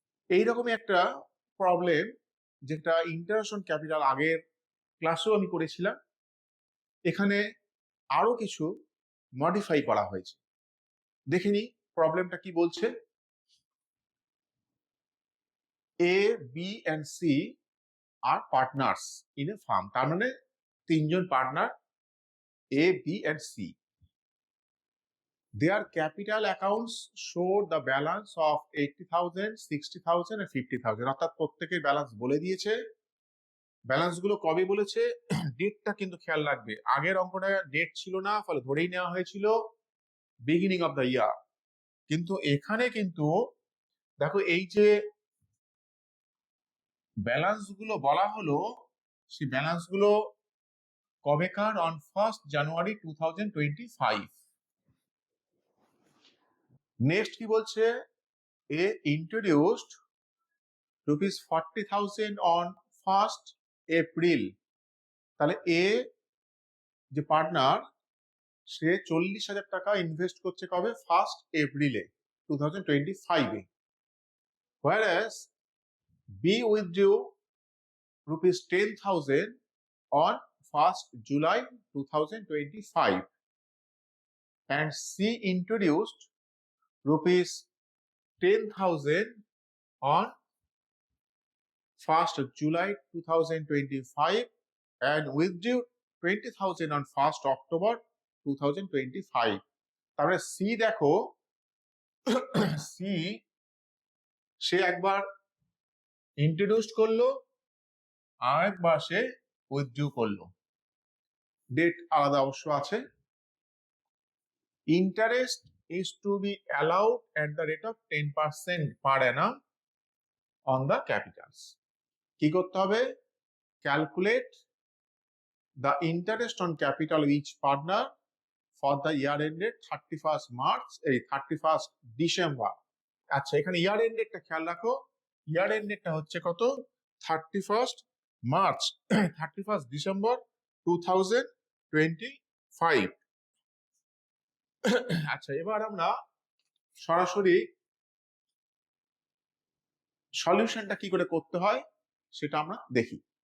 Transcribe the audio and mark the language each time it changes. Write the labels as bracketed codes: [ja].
[bn] এইরকমই একটা প্রবলেম যেটা ইন্টারেস্ট অন ক্যাপিটাল আগের ক্লাসেও আমি করেছিলাম, এখানে আরো কিছু মডিফাই করা হয়েছে। দেখে নি প্রবলেমটা কি বলছে। [en] A, B and C are partners in a firm, [bn] তার মানে তিনজন partner A, B and see. [en] Their capital accounts show the balance of 80,000, 60,000 and 50,000, [bn] অর্থাৎ প্রত্যেকের ব্যালেন্স বলে দিয়েছে। ব্যালেন্স গুলো কবে বলেছে, ডেটটা কিন্তু খেয়াল রাখবে। আগের অঙ্কটা ডেট ছিল না, ফলে ধরেই নেওয়া হয়েছিল বিগিনিং অফ দ্য ইয়ার, কিন্তু এখানে কিন্তু দেখো এই যে ব্যালেন্স গুলো বলা হলো সেই ব্যালেন্স গুলো কবেকার, অন 1st জানুয়ারি 2025। [en] next [bn] কি বলছে, [en] A introduced ₹40,000 on 1st April. [bn] তাহলে এ যে পার্টনার সে 40,000 টাকা ইনভেস্ট করছে কবে, 1st এপ্রিলে 2025 এ। [en] whereas B withdrew ₹10,000 on 1st July 2025 and C introduced ₹10,000 on 1st July 2025 and withdrew 20,000 on 1st October 2025। [bn] তারপরে সি দেখো, সি সে একবার ইন্ট্রোডিউস করলো আর একবার সে উইথড্রু করলো। ডেট আলাদা অবশ্য আছে। [en] Interest is to be allowed at the rate of 10% per annum on the capitals। [bn] কি করতে হবে, [en] Calculate the interest on capital of each partner for the year ended 31st March, 31st December। [bn] আচ্ছা, এখানে ইয়ার and ডেটটা খেয়াল রাখো। ইয়ার and ডেটটা হচ্ছে কত, 31st মার্চ, 31st ডিসেম্বর 2025। আচ্ছা, এবার আমরা সরাসরি সলিউশনটা কি করে করতে হয় সেটা আমরা দেখি।